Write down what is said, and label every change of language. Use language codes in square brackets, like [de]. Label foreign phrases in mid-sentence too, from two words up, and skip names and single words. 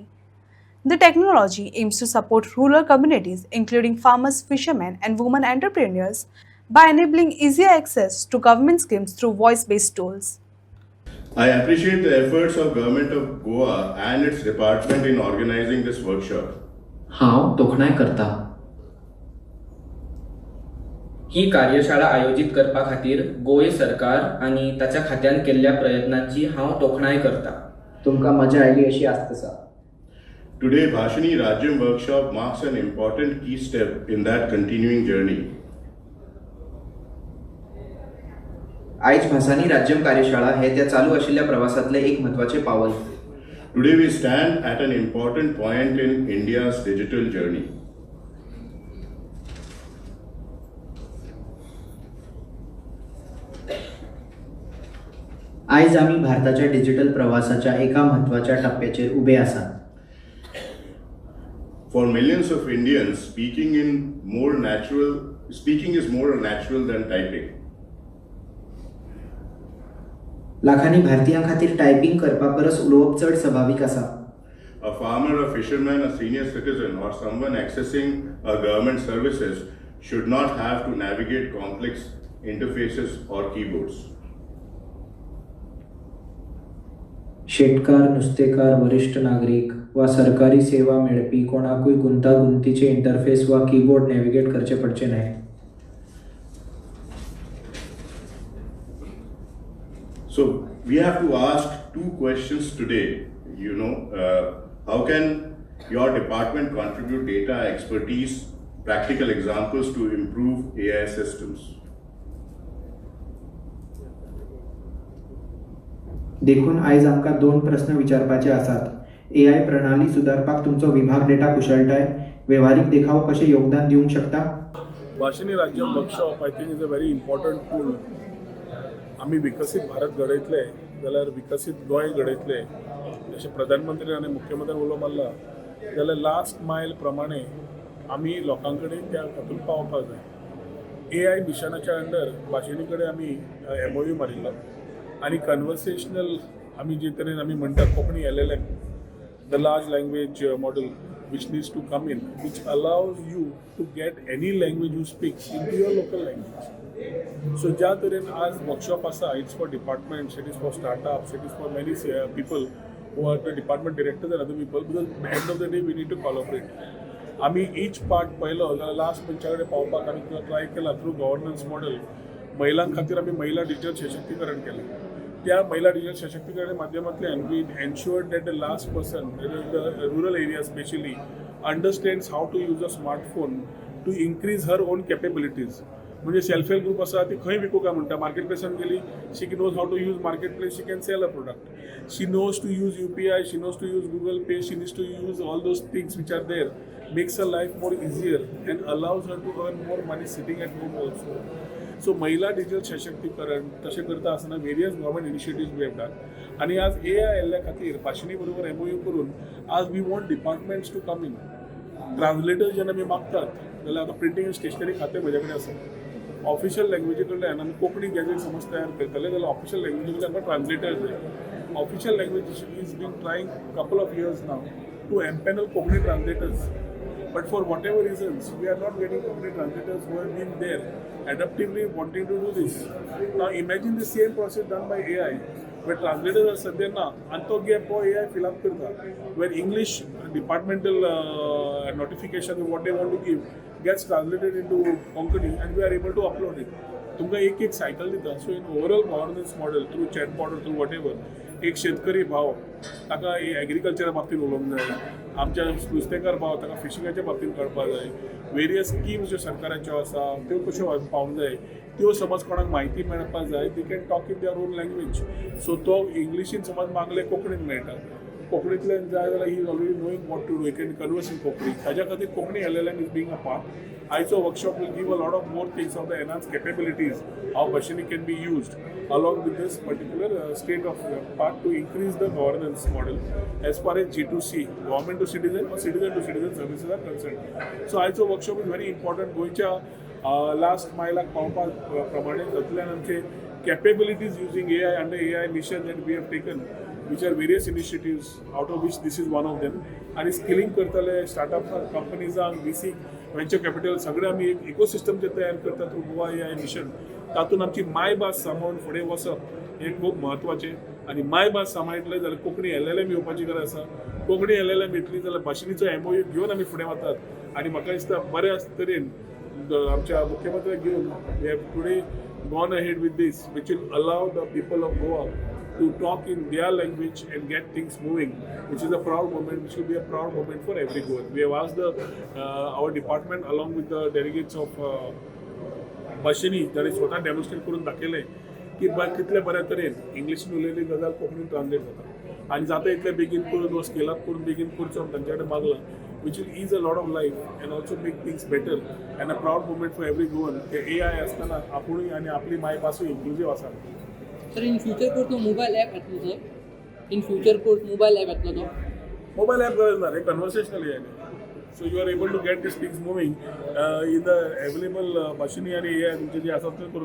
[en] The technology aims to support rural communities, including farmers, fishermen, and women entrepreneurs, by enabling easier access to government schemes through voice-based tools. I appreciate the efforts of Government of Goa and its department in organizing this workshop. [kok] हांव तोखणाय करता. ही कार्यशाळा आयोजित करपा खातीर गोंय सरकार आनी ताच्या खात्यान केल्ल्या प्रयत्नांची हांव तोखणाय करता. तुमकां मजा आयली अशी आस्त आसा. [en] Today, Bhashini Rajyam workshop marks an important key step in that continuing journey. [kok] आयज भासानी राज्यम कार्यशाळा हे त्या चालू आशिल्ल्या प्रवासातले एक म्हत्वाचे पावल. [en] Today, we stand at an important point in India's digital journey. [kok] आयज आमी भारताच्या डिजिटल प्रवासाच्या एका म्हत्वाच्या टप्प्याचेर उबे आसात. [en] For millions of Indians, speaking is more natural than typing. [kok] लाखांनी भारतीयां खातीर टायपिंग करपा परस उलोवप चड स्वाभाविक आसा. [en] A farmer, a fisherman, a senior citizen, or someone accessing government services should not have to navigate complex interfaces or keyboards. [kok] शेतकार, नुस्तेकार, वरिष्ठ नागरिक वा सरकारी सेवा मेळपी कोणाकूय गुंतागुंतीचे इंटरफेस वा कीबोर्ड नॅव्हिगेट करचे पडचे न्हय. [en] So we have to ask two questions today. How can your department contribute data expertise, practical examples to improve AI systems? [kok] देखून आयज आमकां दोन प्रश्न विचारपाचे आसात. एआय प्रणाली सुदारपाक तुमचो विभाग डेटा कुशळटाय वेव्हारीक देखाव कशें योगदान दिवंक शकता. [en] Bhashini Rajyam workshop I think is a very important tool. [kok] आमी विकसीत भारत घडयतले जाल्यार विकसीत गोंय घडयतले अशें प्रधानमंत्री आनी मुख्यमंत्र्यान उलो मारला जाल्यार लास्ट मायल प्रमाणे आमी लोकां कडेन त्या हातूंत पावपाक जाय. AI मिशनाच्या अंडर भाशेनी कडेन आमी MOU मारिल्लो आनी कन्वर्सेशनल आमी जे तरेन आमी म्हणटात कोंकणी LLM, [en] the large language model which needs to come in, which allows you to get any language you speak into your local language. [kok] So ज्या तरेन आज वर्कशॉप आसा, [en] it's for departments, it is for startups, it is for many people who are the department directors and other people, because at the end of the day we need to collaborate. [kok] आमी [en] each part [kok] पळयलो जाल्यार लास्ट मनशा कडेन पावपाक आमी ट्राय केला [en] through governance model. [kok] महिलां खातीर आमी महिला डिजिटल सशक्तीकरण केलें. त्या महिला डिजिटल सशक्तीकरण माध्यमांतल्यान [en] we ensured that the last person the rural area specially understands how to use a smartphone to increase her own capabilities. [kok] म्हणजे सेल्फ हेल्प ग्रुप आसा ती खंय विकूं काय म्हणटा, मार्केट प्लेसान गेली, [en] she knows how to use market place, she can sell a product, she knows to use UPI, she knows to use Google Pay, she needs to use all those things which are there, makes a life more easier and allows her to earn more money sitting at home also. [kok] सो महिला डिजिटल सशक्तीकरण तशें करता आसतना [en] various government initiatives we have done. [kok] आनी आज AI आयिल्ल्या खातीर भाशेनी बरोबर MOU करून आज [en] we want departments to come in. [kok] ट्रान्सलेटर्स जेन्ना आमी मागतात जाल्यार आतां प्रिंटींग आनी स्टेशनरी खातें म्हजे कडेन आसा. [en] official language [kok] कडल्यान आमी कोंकणी गॅजेट समज तयार करतले जाल्यार [en] official language [kok] कडल्यान आमकां ट्रान्सलेटर जाय. [en] official language is been trying couple of years now to empanel Konkani translators. But for whatever reasons, we are not getting Konkani translators who have been there adaptively wanting to do this. Now imagine the same process done by AI, where translators are [kok] सद्या ना, [en] and to gap AI fill up karta, where English departmental notification what they want to give gets translated into Konkani and we are able to upload it. [kok] तुमकां एक सायकल दिता. [en] so in overall governance model through chatbot through whatever [kok] एक शेतकरी भाव ताका एग्रीकल्चरा बाबतींत उलोवंक जाय, आमच्या नुस्तेकार भाव ताका फिशिंगाच्या बाबतींत कळपाक जाय, वेरियस स्किम्स ज्यो सरकाराच्यो आसा त्यो कश्यो पावंक जाय, त्यो समज कोणाक म्हायती मेळपाक जाय [en] they can talk in their own language. [kok] सो तो इंग्लिशीन समज मागले कोंकणीन मेळटा, कोंकणींतल्यान जाय जाल्यार [en] he is already knowing what to do, can converse in Konkani. [kok] हाज्या खातीर कोंकणी LLM [en] is being a part. आयचो वर्कशॉप will give a lot of more things of the enhanced capabilities how Bhashini can be used along with this particular state of part to increase the governance model as far as G2C, government to citizen or citizen to citizen services are concerned. So आयचो workshop is very important. [kok] गोंयच्या लास्ट मायलाक पावपाक प्रमाणे तातूंतल्यान आमचे [en] capabilities using AI under AI mission that we have taken which are various initiatives, out of which this is one of them. [kok] आणि स्किलिंग करतले स्टार्टअप कंपनीजांक VC वेंचर कॅपिटल सगळे आमी एक इकोसिस्टम जे तयार करता [en] through Goa AI mission [kok] तातूंत आमची मायभास सांबाळून फुडें वचप हे खूब म्हत्वाचें. आनी मायभास सांबाळटले जाल्यार कोंकणी LLM येवपाची गरज आसा. कोंकणी LLM येतली जाल्यार भाशेचो MOU घेवन आमी फुडें वतात आनी म्हाका दिसता बऱ्या तरेन आमच्या मुख्यमंत्र्याक घेवन [en] we have today gone ahead with this, which will allow the people of Goa to talk in their language and get things moving, which is a proud moment, which will be a proud moment for every Goan. We have asked our department along with the delegates of Bashini, [kok] तांणी स्वता डेमॉन्स्ट्रेट करून दाखयलें की कितले बऱ्या तरेन इंग्लिशीन उलयल्ली गजाल कोंकणीन ट्रान्सलेट जाता आनी जाता इतले बेगीन करून वो स्केल अप करून बेगीन करचो तांचे कडेन मागलां, [en] which will ease a lot of life and also make things better and a proud moment for every Goan. [kok] AI आसतना आपुणूय आनी आपली मायभासूय इन्क्लुझिव्ह आसा. सर [en] in future course [kok] तो मोबाईल ॲप येतलो सर [en] in future course [kok] मोबाईल ॲप येतलो तो मोबाईल ॲप गरज ना रे [en] conversational AI so you are able to get this things moving in the available [kok] भाशेनी आनी AI तुमचे जे आसा ते करून